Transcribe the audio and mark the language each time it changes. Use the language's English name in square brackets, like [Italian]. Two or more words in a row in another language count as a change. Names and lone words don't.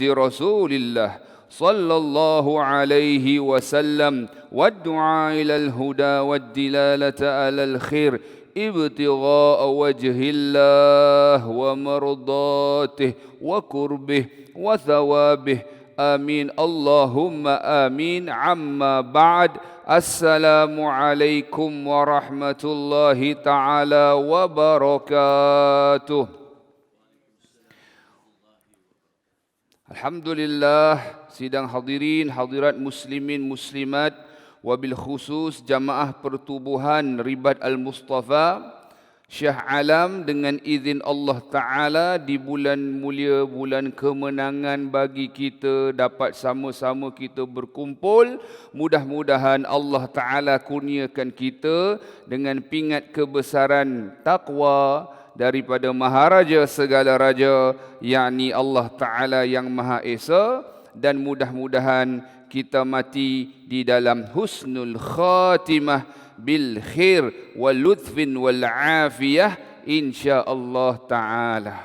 [Arabic] رسول الله صلى الله عليه وسلم والدعاء إلى الهدى والدلالة على الخير ابتغاء وجه الله ومرضاته وقربه وثوابه آمين اللهم آمين عما بعد السلام عليكم ورحمة الله تعالى وبركاته [Malay] Alhamdulillah sidang hadirin hadirat muslimin muslimat [Arabic] وبالخصوص [Malay] jamaah pertubuhan Ribat Al-Mustafa Syah Alam dengan izin Allah Ta'ala di bulan mulia, bulan kemenangan bagi kita dapat sama-sama kita berkumpul. Mudah-mudahan Allah Ta'ala kurniakan kita dengan pingat kebesaran taqwa daripada Maharaja segala raja, yakni Allah Ta'ala yang Maha Esa, dan mudah-mudahan kita mati di dalam [Arabic] حسن الخاتمة بالخير واللطف والعافية إن شاء الله تعالى.